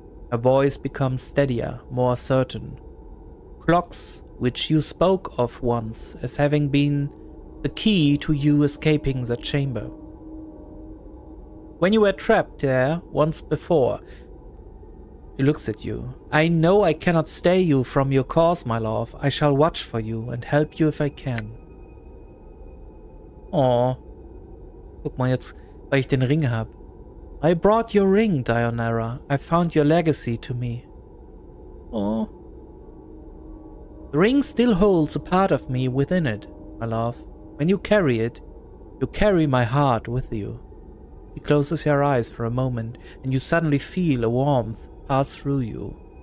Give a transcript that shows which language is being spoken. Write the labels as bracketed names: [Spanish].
[English] Her voice becomes steadier, more certain. Clocks, which you spoke of once as having been the key to you escaping the chamber. When you were trapped there once before, she looks at you. I know I cannot stay you from your course, my love. I shall watch for you and help you if I can. Oh. [German] Guck mal jetzt, weil ich den Ring habe. [English] I brought your ring, Dionara. I found your legacy to me. Oh. The ring still holds a part of me within it, my love. When you carry it, you carry my heart with you. She closes your eyes for a moment, and you suddenly feel a warmth pass through you.